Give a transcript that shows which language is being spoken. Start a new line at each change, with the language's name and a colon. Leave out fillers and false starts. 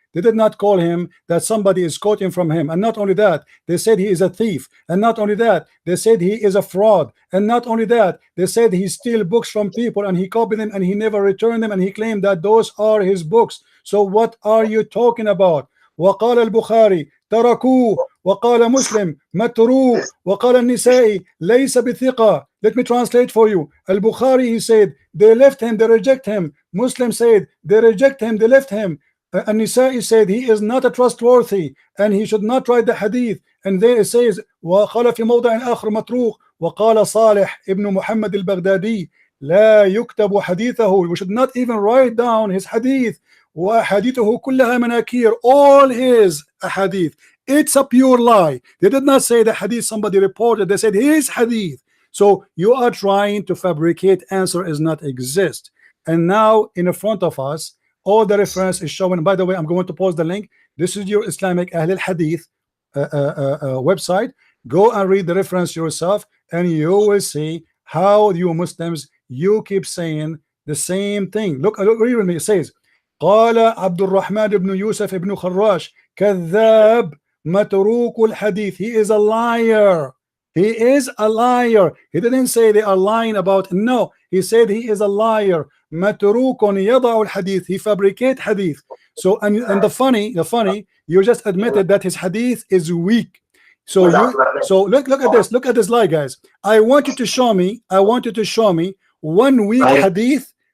English: They did not call him that somebody is quoting from him. And not only that, they said he is a thief. And not only that, they said he is a fraud. And not only that, they said he steals books from people and he copied them and he never returned them, and he claimed that those are his books. So what are you talking about?
Arabic: وقال البخاري تركوه وقال مسلم متروك وقال النسائي ليس بثقة.
English: Let me translate for you. Al-Bukhari, he said they left him, they reject him. Muslim said they reject him, they left him. An-Nisa'i said he is not a trustworthy and he should not write the hadith. And then it says
Arabic: وقال في موضع آخر متروك وقال صالح ابن محمد البغدادي لا يكتب حديثه.
English: We should not even write down his hadith.
Arabic: وحديثه كلها مناكير.
English: All his hadith, it's a pure lie. They did not say the hadith somebody reported, they said his hadith. So you are trying to fabricate answer is not exist. And now in front of us all the reference is showing. By the way, I'm going to post the link. This is your Islamic Ahl al-Hadith website. Go and read the reference yourself and you will see how you Muslims, you keep saying the same thing. Look read with me. It says
Arabic: قال عبد الرحمن بن يوسف بن خراش كذاب متروك الحديث.
English: He is a liar. He is a liar. He didn't say they are lying about, no, he said he is a liar.
Arabic: متروك يضع الحديث.
English: He fabricate hadith. So and the funny, you just admitted that his hadith is weak. So look at this lie, guys. I want you to show me 1 week hadith.